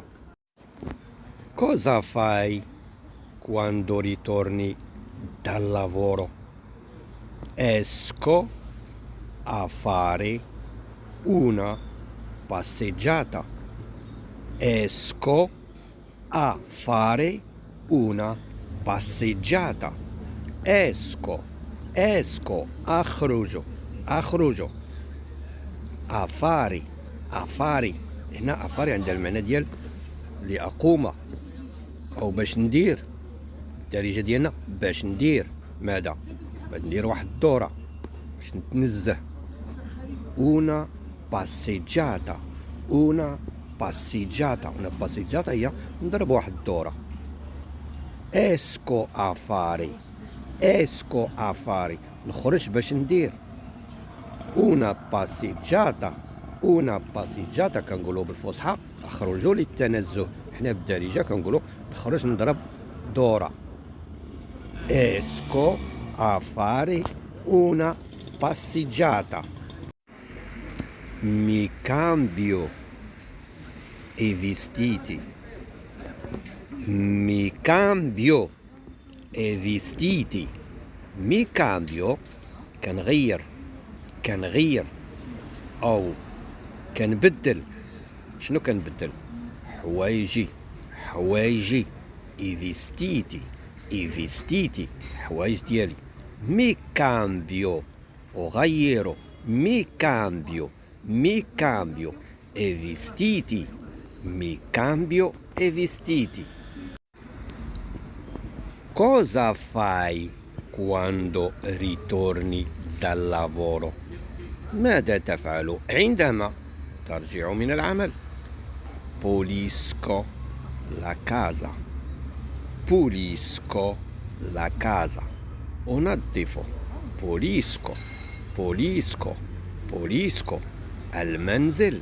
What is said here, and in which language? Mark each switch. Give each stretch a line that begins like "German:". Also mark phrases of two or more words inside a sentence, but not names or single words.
Italian: Cosa fai quando ritorni dal lavoro? Esco a fare una passeggiata. Esco a fare una passeggiata.
Arabic: Esco أخرج أفاري هنا أفاري عند المعنى ديال لأقوم أو باش ندير. الدارجة ديالنا باش ندير ماذا؟ باش ندير واحد الدورة باش نتنزه.
Italian: una passeggiata
Arabic: هي نضرب واحد الدورة.
Italian: esco a fare
Arabic: نخرج باش ندير.
Italian: una passeggiata
Arabic: كنقولوا بالفصحى اخرجوا للتنزه. حنا بالدارجة كنقولوا نخرج نضرب دورة.
Italian: esco a fare una passeggiata. Mi cambio i vestiti. Mi cambio
Arabic: كنغير أو كنبدل. شنو كنبدل؟ حوايجي
Italian: i vestiti
Arabic: حوايج ديالي.
Italian: mi cambio أغير. mi cambio e vestiti. Cosa fai quando ritorni dal lavoro?
Arabic: ماذا تفعل عندما ترجع من العمل؟
Italian: pulisco la casa أنظف. pulisco المنزل.